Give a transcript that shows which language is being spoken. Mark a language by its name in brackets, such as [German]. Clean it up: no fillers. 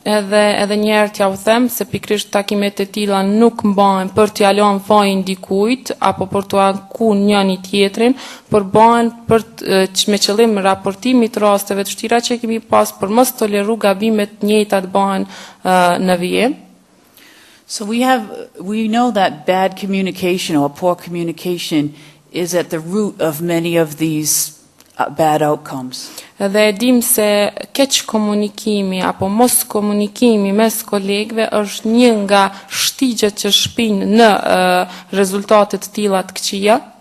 [Albanian] Edhe njerë t'ja u them se pikrisht takimet e tilla nuk mbahen për t'ja lënë fajin dikujt apo për t'u anku njëri tjetrin, por bëhen për me qëllim raportimit rasteve të vështira që kemi pas për mos toleru gabimet njëjta të bëhen në vijim. [English] So we know that bad communication or poor communication is at the root of many of these bad outcomes. [Albanian] Dhe dim se keq komunikimi apo mos komunikimi mes kolegëve është një nga shtigjet që shpinë në rezultate të tilla të këqija.